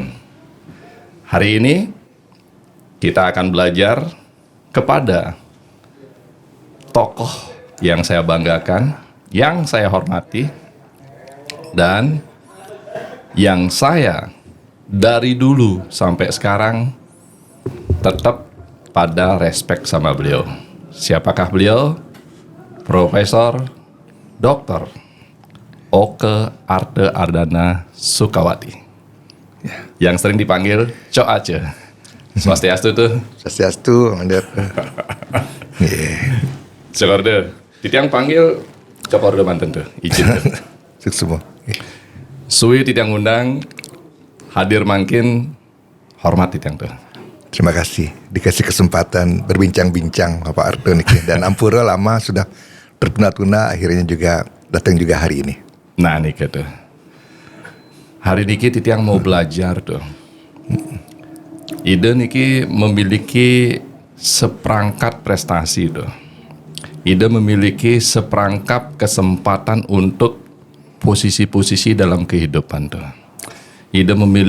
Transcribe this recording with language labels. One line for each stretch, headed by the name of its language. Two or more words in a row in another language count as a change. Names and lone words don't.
Indonesian: Hari ini kita akan belajar kepada tokoh yang saya banggakan, yang saya hormati, dan yang saya dari dulu sampai sekarang tetap pada respect sama beliau. Siapakah beliau? Profesor Dr. Oke Arte Ardana Sukawati, yang sering dipanggil Cok Ace. Swastiastu tuh. Swastiastu, mandir. Cokorde.
Balinese: Titiang panggil Cokorde manten tuh.
Indonesian: Izin tuh. Sukses semua.
Balinese: Suwi titiang undang, hadir mangkin, hormat titiang tuh.
Indonesian: Terima kasih dikasih kesempatan berbincang-bincang Bapak Arte niki, dan ampura lama sudah tertunda-tunda, akhirnya juga datang juga hari ini. Nah nih gitu. Hari
Balinese: niki titiang
Indonesian: mau belajar tuh. Ide niki memiliki seperangkat prestasi tuh. Ide memiliki seperangkap kesempatan untuk posisi-posisi dalam kehidupan tuh.